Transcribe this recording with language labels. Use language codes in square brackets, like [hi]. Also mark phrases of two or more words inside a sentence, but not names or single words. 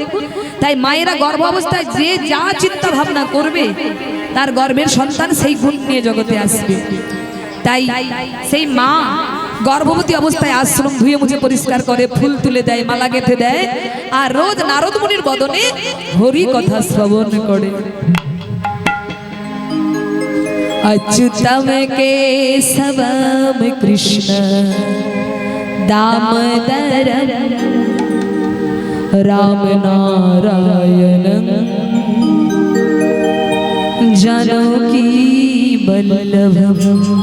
[bn] তাই মায়েরা গর্ভ অবস্থায় যে যা চিন্তা ভাবনা করবে তার গর্ভের সন্তান সেই গুণ নিয়ে জগতে আসবে। তাই সেই মা গর্ভবতী অবস্থায় আশ্রম ধুয়ে মুছে পরিষ্কার করে, ফুল তুলে দেয়, মালা গেঁথে দেয়, আর রোজ নারদ মুনির বদনে হরি কথা শ্রবণ করে। [sa] अच्युतम केशवम कृष्ण दामोदर राम नारायण जानकी वल्लभम।